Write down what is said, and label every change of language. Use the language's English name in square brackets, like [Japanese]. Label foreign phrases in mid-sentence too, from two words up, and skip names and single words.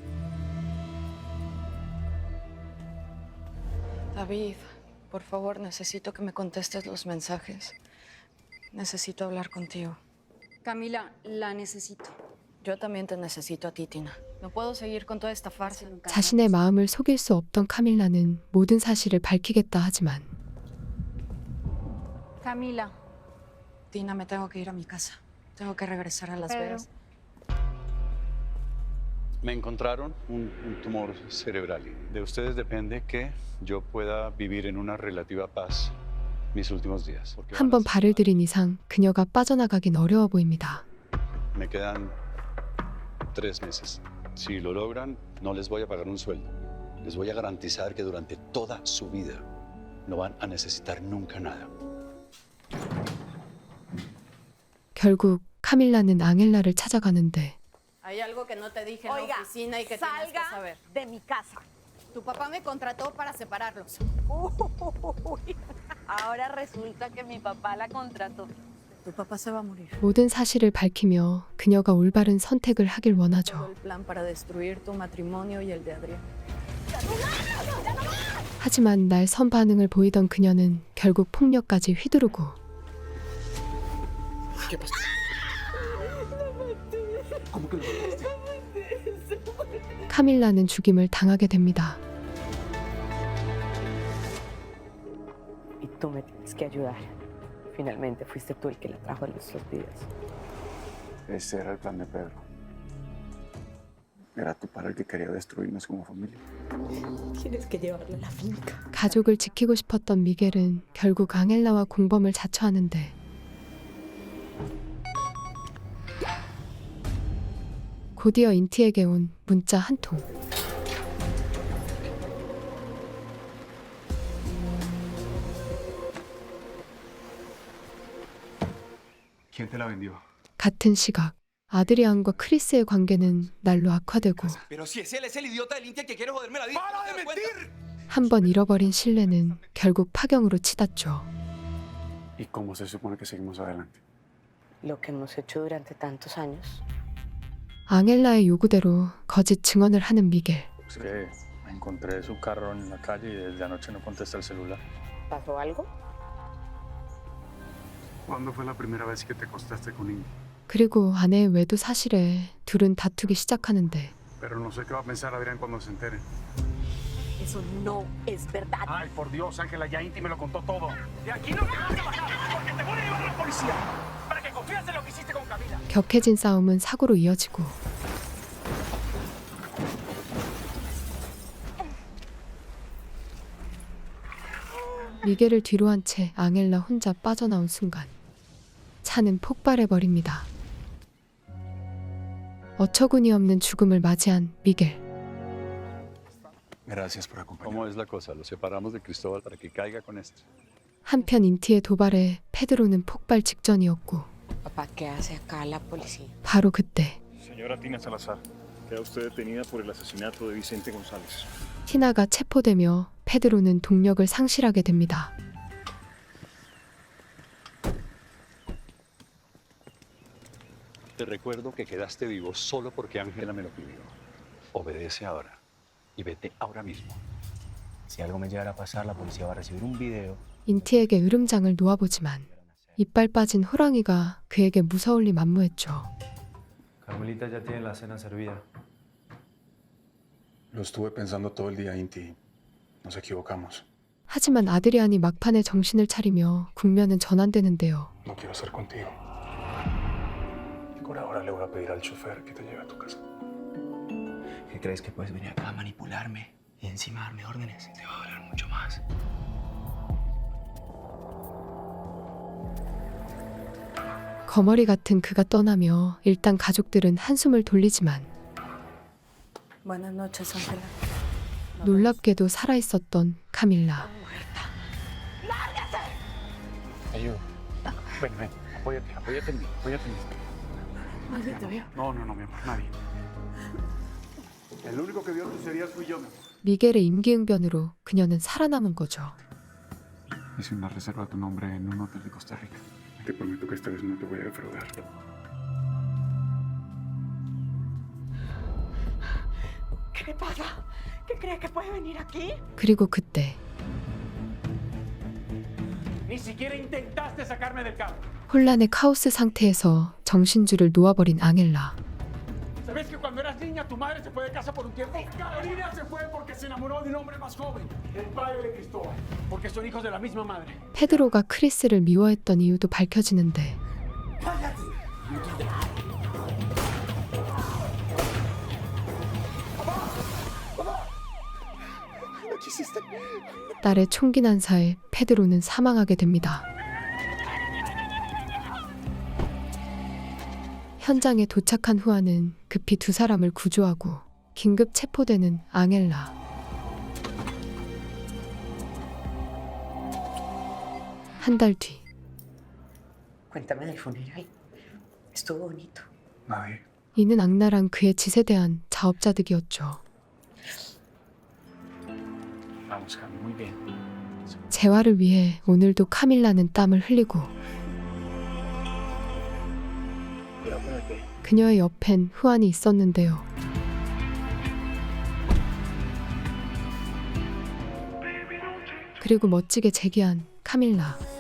[Spanish] David, por favor, necesito que me contestes los mensajes. Necesito hablar contigo. Camila, la necesito. Yo también te necesito a ti, Tina. No puedo seguir con toda esta farsa. [Korean] 자신의 마음을 속일 수 없던 카밀라는 모든 사실을 밝히겠다 하지만 [Spanish] Camila. Tina, me tengo que ir a mi casa. Tengo que regresar a Las Vegas. Me encontraron un tumor cerebral. De ustedes depende que yo pueda vivir en una relativa paz mis últimos días. porque [Korean] 한 번 발을 들인 이상 그녀가 빠져나가긴 어려워 보입니다. [Spanish] me quedan 3 meses. Si lo logran, no les voy a pagar un sueldo. Les voy a garantizar que durante toda su vida no van a necesitar nunca nada. [Korean] 결국 카밀라는 앙헬라를 찾아가는데 [Spanish] Hay algo que no te dije en la oficina y que tienes que saber. de mi casa. Tu papá me contrató para separarlos. Ahora resulta que mi papá la contrató. Tu papá se va a morir. [Korean] 모든 사실을 밝히며 그녀가 올바른 선택을 하길 [Spanish] Todo [Korean] 원하죠. [Spanish] el plan para destruir tu matrimonio y el de Adrián. [Korean] 하지만 날선 반응을 보이던 그녀는 결국 폭력까지 휘두르고 카밀라는 죽임을 당하게 됩니다. [Spanish] Y tú me tienes que ayudar. Finalmente fuiste tú el que la trajo a nuestros días. Ese era el plan de Pedro. Era tu padre el que quería destruirnos como familia. Tienes que llevarla a la finca. [Korean] 가족을 지키고 싶었던 미겔은 결국 앙헬라와 공범을 자처하는데 곧이어 인티에게 온 문자 한 통. [Spanish] ¿Quién te la vendió? [Korean] 같은 시각 아드리안과 크리스의 관계는 날로 악화되고 [Spanish] Pero si es él es el idiota del Inti que quiere joderme la vida. ¡Para de mentir! [Korean] 한 번 잃어버린 신뢰는 결국 파경으로 치닫죠. [Spanish] ¿Y cómo se supone que seguimos adelante? Lo que hemos hecho durante tantos años. [Korean] 앙헬라의 요구대로 거짓 증언을 하는 미겔. [Spanish] Es que encontré su carro en la calle y desde anoche no contesta el celular. ¿Pasó algo? ¿Cuándo fue la primera vez que te acostaste con Indy? [Korean] 그리고 아내의 외도 사실에 둘은 다투기 시작하는데 [Spanish] Pero no sé qué va a pensar Adrián cuando se entere. Eso no es verdad. Ay, por Dios, Ángela, ya Inti me lo contó todo. De aquí no te vas a bajar, porque te voy a llevar a la policía. Para que confíes en lo que hiciste con Camila. [Korean] 격해진 싸움은 사고로 이어지고 미겔을 뒤로 한 채 앙헬라 혼자 빠져나온 순간 차는 폭발해버립니다. 어처구니 없는 죽음을 맞이한 미겔. [Spanish] Gracias por acompañarme. ¿Cómo es la cosa? Lo separamos de Cristóbal para que caiga con esto. [Korean] 한편 인티의 도발에 페드로는 폭발 직전이었고 [Spanish] Papá, ¿qué hace acá la policía? [Korean] 바로 그때 [Spanish] Señora Tina Salazar, queda usted detenida por el asesinato de Vicente González. [Korean] 티나가 체포되며 페드로는 동력을 상실하게 됩니다. [Spanish] Te recuerdo que quedaste vivo solo porque Ángela me lo pidió. Obedece ahora y vete ahora mismo. Si algo me llegara a pasar, la policía va a recibir un video. [Korean] 인티에게 으름장을 놓아보지만 이빨 빠진 호랑이가 그에게 무서울 리 만무했죠. [Spanish] Carmelita ya tiene la cena servida. Lo estuve pensando todo el día, Inti. Nos equivocamos. [Korean] 하지만 아드리안이 막판에 정신을 차리며 국면은 전환되는데요. [Spanish] No quiero estar contigo. Por ahora le voy a pedir al chofer que te lleve a tu casa. ¿Qué crees que puedes venir acá a manipularme y encima darme órdenes? Te va a doler mucho más. [Korean] 거머리 같은 그가 떠나며 일단 가족들은 한숨을 돌리지만 [Spanish] Buenas noches, Ángela. [Korean] 놀랍게도 살아있었던 카밀라. [Spanish] Ayuda. Ven, ven. Apóyate en mí. ¿Nadie te vio? No, mi amor, nadie. El único que vio tus heridas fui yo, mi amor. [Korean] 미겔의 임기응변으로 그녀는 살아남은 거죠. [Spanish] Hice una reserva a tu nombre en un hotel de Costa Rica. Te prometo que esta vez no te voy a defraudar. ¿Qué le pasa? ¿Qué cree que puede venir aquí? [Korean] 그리고 그때 [Spanish] Ni siquiera intentaste sacarme del carro. [Korean] 혼란의 카오스 상태에서 정신줄을 놓아버린 앙헬라. [Spanish] ¿Sabes que cuando eras niña tu madre se fue de casa por un tiempo? Carolina se fue porque se enamoró de un hombre más joven, el padre de Cristóbal, porque son hijos de la misma madre. [Korean] 페드로가 크리스를 미워했던 이유도 밝혀지는데 [Spanish] No quisiste. [Korean] 딸의 총기 난사에 페드로는 사망하게 됩니다. 현장에 도착한 후아는 급히 두 사람을 구조하고 긴급 체포되는 앙헬라. 한 달 뒤 [Spanish] Cuéntame del funeral. Estuvo bonito. Nadie. [Korean] 이는 앙나랑 그의 짓에 대한 자업자득이었죠. [Spanish] Vamos, Cami, muy bien. [Korean] 재활을 위해 오늘도 카밀라는 땀을 흘리고 그녀의 옆엔 후안이 있었는데요. 그리고 멋지게 재기한 카밀라.